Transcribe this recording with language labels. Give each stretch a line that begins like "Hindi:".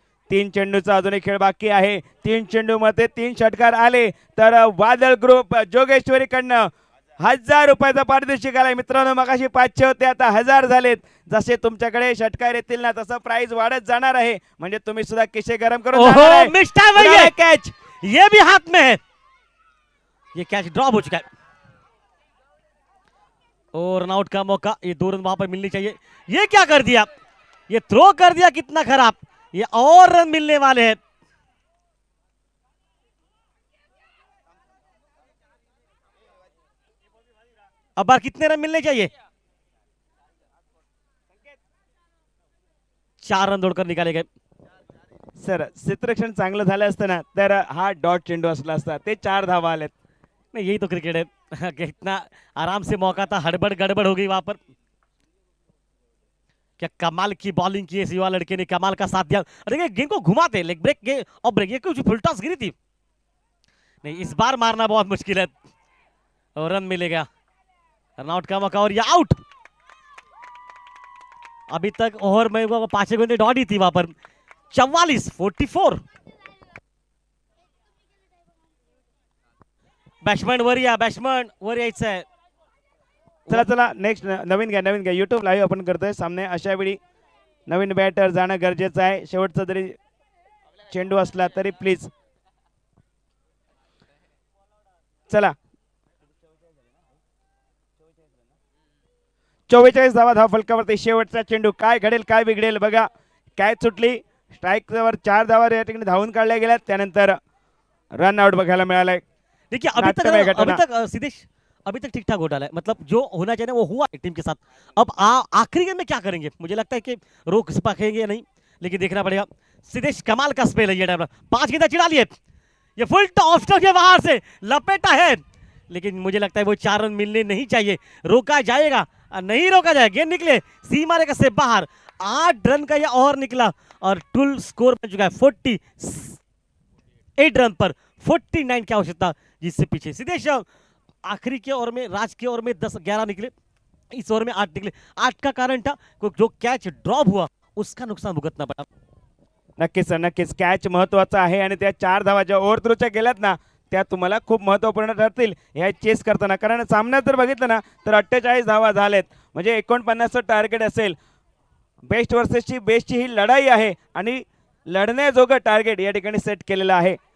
Marathi: 3 चेंडूचा अजूनही खेळ बाकी आहे. 3 चेंडू मध्ये 3 षटकार आले तर वादळ ग्रुप जोगेश्वरी कडनं 1000 रुपयाचा पारितोषिक आलाय. मित्रांनो मगाशी 500 होते, आता 1000 झालेत. जसे तुमच्याकडे षटकार येतील ना तसं प्राइस वाढत जाणार आहे, म्हणजे तुम्ही सुद्धा किशे गरम करून
Hindi: कैच ये भी हाथ में है. ये कैच ड्रॉप हो चुका है और रन आउट का मौका. ये 2 रन वहां पर मिलनी चाहिए. ये क्या कर दिया, ये थ्रो कर दिया, कितना खराब. ये और रन मिलने वाले हैं. अब बार कितने रन मिलने चाहिए? 4 रन दौड़कर निकाले गए.
Marathi: सर क्षेत्ररक्षण चांगलं झालं असतं ना तर हा डॉट चेंडू असला असता. ते 4 धावा आलेत.
Hindi: नहीं यही तो क्रिकेट है. कितना आराम से मौका था, हड़बड़ गड़बड़ हो गई वहां पर. क्या कमाल की बॉलिंग की इस युवा लड़के ने, कमाल का साथ दिया। देखिए गेंद को घुमाते लेग ब्रेक के और ब्रेक, ये कुछ फुल टॉस गिरी थी। नहीं, इस बार मारना बहुत मुश्किल है और रन मिलेगा, रनआउट का मौका और ये आउट। अभी तक ओवर में वो 5 गेंदें दौड़ी थी वहां पर। 44-44।
Marathi: बॅट्समन वर या, बॅट्समन वर यायचं आहे। चला चला नेक्स्ट नवीन घ्या युट्यूब लाईव्ह आपण करतोय सामने. अशा वेळी नवीन बॅटर जाणं गरजेचं आहे. शेवटचा जरी चेंडू असला तरी प्लीज. चला 44 धावा धाव फलकावरती. शेवटचा चेंडू, काय घडेल काय बिघडेल बघा. कॅच सुटली, स्ट्राईकवर 4 धावा या ठिकाणी धावून काढल्या गेल्या, त्यानंतर रन आउट बघायला मिळालंय.
Hindi: देखिए अभी
Marathi: नाट्यमय घटना.
Hindi: तक सिद्धेश अभी तक ठीक ठाक हो डाला है, मतलब जो होना चाहिए ना वो हुआ है टीम के साथ। अब आखिरी गेंद में क्या करेंगे, मुझे लगता है कि रोक पाएंगे नहीं, लेकिन देखना पड़ेगा। सिद्धेश कमाल का स्पेल है ये ड्राइवर, 5 गेंदें चिड़ा लिए, ये फुल टॉस के बाहर से लपेटा है, लेकिन मुझे लगता है वो 4 रन मिलने नहीं चाहिए। रोका जाएगा, नहीं रोका जाए, गेंद निकले सीमा रेखा से बाहर। 8 रन का यह ओवर निकला और टुल स्कोर बन चुका है 48 रन पर 49 की आवश्यकता, जिससे पीछे सिद्धेश आखिरी के ओवर में, राज के ओवर में 10-11 निकले, इस ओवर में 8 निकले। 8 का कारण था जो कैच ड्रॉप हुआ उसका नुकसान भुगतना पड़ा।
Marathi: नक्कीच सर, नक्कीच कॅच महत्वाचा आहे आणि त्या 4 धावा ज्या ओव्हर थ्रूच्या गेल्यात ना त्या तुम्हाला खूप महत्वपूर्ण ठरतील ह्या चेस करताना. कारण सामन्यात जर बघितलं ना तर 48 धावा झालेत, म्हणजे 49चं टार्गेट असेल. बेस्ट वर्सेसची बेस्टची ही लढाई आहे आणि लढण्याजोगं टार्गेट या ठिकाणी सेट केलेलं आहे.